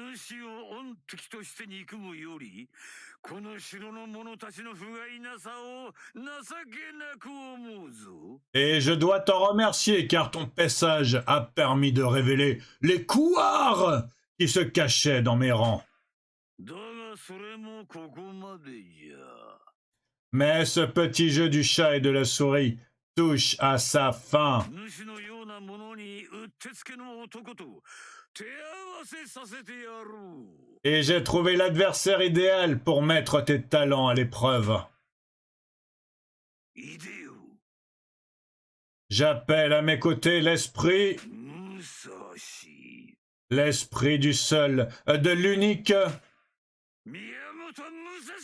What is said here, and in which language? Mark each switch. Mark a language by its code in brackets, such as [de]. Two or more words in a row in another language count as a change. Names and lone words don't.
[fr] Et je dois t'en remercier car ton passage a permis de révéler les couards qui se cachait dans mes rangs. [ja] だがそれもここまでじゃ。 [fr] Mais ce petit jeu du chat et de la souris touche à sa fin. [ja] 主のようなものにうってつけの男と手合わせさせてやろう。 [fr] Et j'ai trouvé l'adversaire idéal pour mettre tes talents à l'épreuve. [ja] いでよ。 [fr] J'appelle à mes côtés l'esprit, [ja] 武蔵。 [fr] l'esprit du seul, de l'unique [ja] 宮本武蔵。